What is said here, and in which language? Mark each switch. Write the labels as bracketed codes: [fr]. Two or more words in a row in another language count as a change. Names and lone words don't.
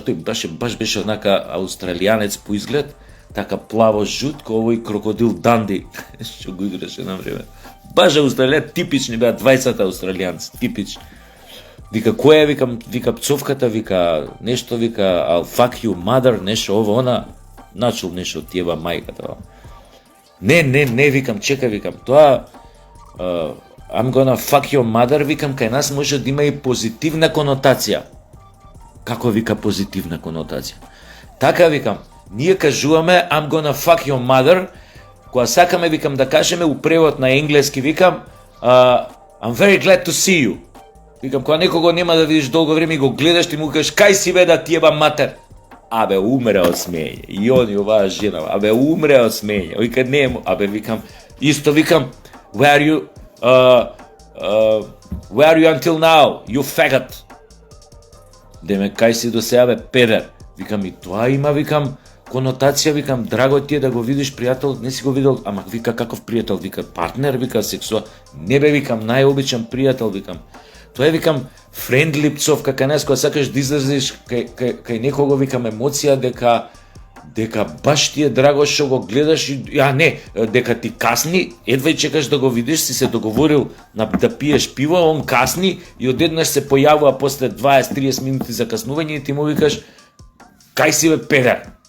[mk] Тој баш беше однака аустралијанец по изглед, така плаво жут, ко овој крокодил Данди, што го играше на време. Баш аустралијан, типични беа, 20 аустралијанци, типични. Вика, кој е, вика пцовката, вика, нешто, вика, [en] I'll fuck you mother, [mk] нешто, ово, она, начул нешто, тиева мајката. Не, викам, чекај, викам, тоа, [en] I'm gonna fuck your mother, [mk] викам, кај нас може да има и позитивна конотација. Како, вика, позитивна конотација? Така, викам, ние кажуваме [en] I'm gonna fuck your mother, [mk] кога сакаме, викам, да кажеме у превод на енглески, викам, [en] I'm very glad to see you. [mk] Викам, кога некого нема да видиш долго време и го гледаш, ти му кажеш, кај си бе да ти еба матер? Абе, умре од смење. И он и оваа жена, абе, умре од смење. Вика, не, абе, викам, исто, викам, [en] where are you until now, you faggot? [mk] Деме, кај си до сега, бе, педер? Викам, и тоа има, викам, конотација, викам, драго ти е да го видиш пријател, не си го видел, ама вика, каков пријател, вика, партнер, вика, сексуал, не бе, викам, најобичен пријател, викам. Тоа е, викам, френдли пцовка, кај нас, кога сакаш да изразиш кај некого, викам, емоција, дека баш ти е драго што го гледаш, дека ти касни, едва и чекаш да го видиш, си се договорил да пиеш пиво, он касни и одеднаш се појавува после 20-30 минути закаснување и ти му викаш, кај си бе, педер?